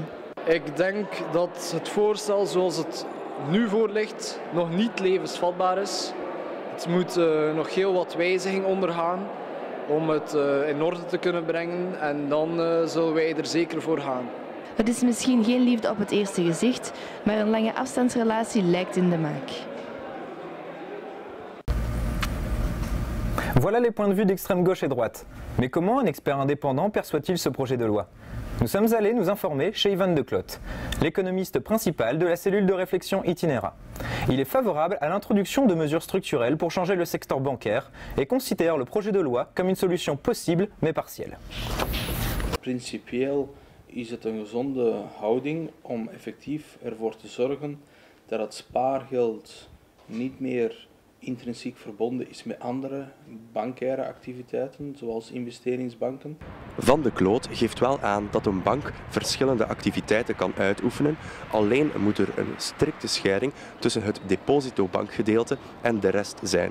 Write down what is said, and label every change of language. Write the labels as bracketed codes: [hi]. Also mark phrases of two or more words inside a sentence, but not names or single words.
[nl] Ik denk dat het voorstel zoals het nu voor ligt nog niet levensvatbaar is. Het moet nog heel wat wijziging ondergaan om het in orde te kunnen brengen en dan zullen wij er zeker voor gaan. Het is misschien geen liefde op het eerste gezicht, maar een lange afstandsrelatie lijkt in de maak. [fr] Voilà les points de vue d'extrême gauche et droite. Mais comment un expert indépendant perçoit-il ce projet de loi? Nous sommes allés nous informer chez Yvan de Cloot, l'économiste principal de la cellule de réflexion Itinera. Il est favorable à l'introduction de mesures structurelles pour changer le secteur bancaire et considère le projet de loi comme une solution possible mais partielle. [nl] Principieel is het een gezonde houding om effectief ervoor te zorgen dat het spaargeld niet meer intrinsiek verbonden is met andere bankaire activiteiten, zoals investeringsbanken. Van de Cloot geeft wel aan dat een bank verschillende activiteiten kan uitoefenen, alleen moet er een strikte scheiding tussen het depositobankgedeelte en de rest zijn.